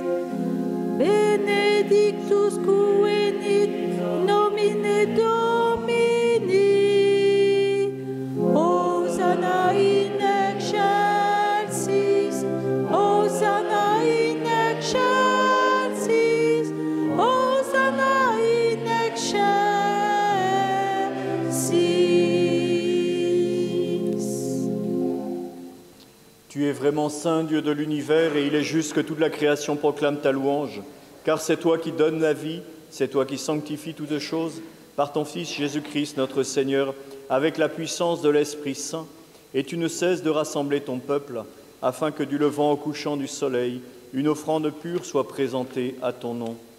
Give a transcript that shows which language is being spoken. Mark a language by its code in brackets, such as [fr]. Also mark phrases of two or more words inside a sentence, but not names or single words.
[la] Benedictus qui venit nomine Domini, Hosanna in excelsis, Hosanna in excelsis, Hosanna in excelsis. [fr] Tu es vraiment saint, Dieu de l'univers, et il est juste que toute la création proclame ta louange, car c'est toi qui donnes la vie C'est toi qui sanctifies toutes choses par ton Fils Jésus-Christ, notre Seigneur, avec la puissance de l'Esprit Saint, et tu ne cesses de rassembler ton peuple, afin que du levant au couchant du soleil, une offrande pure soit présentée à ton nom.